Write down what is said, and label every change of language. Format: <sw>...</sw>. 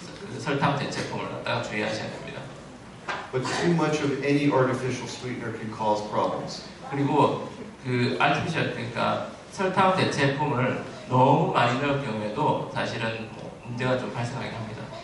<ko>그 설탕 대체품을 갖다가 주의하셔야 됩니다.</ko> <en>But too much of any artificial sweetener can cause problems.</en> <ko>그리고 그 artificial 그러니까 설탕 대체품을 너무 많이 넣을 경우에도 사실은 뭐 문제가 좀 발생하긴 합니다.</ko>